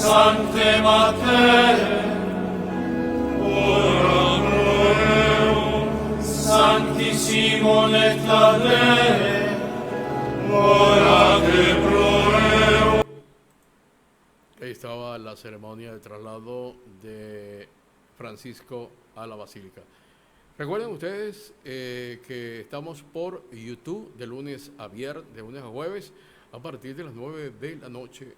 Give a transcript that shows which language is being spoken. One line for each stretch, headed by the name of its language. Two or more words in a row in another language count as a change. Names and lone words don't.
Latin: Sancte Mater, ora pro eum, Sanctissimo Nectare, orate pro eum.
Spanish: Ahí estaba la ceremonia de traslado de Francisco a la Basílica. Recuerden ustedes que estamos por YouTube de lunes a viernes, de lunes a jueves, a partir de las 9 de la noche.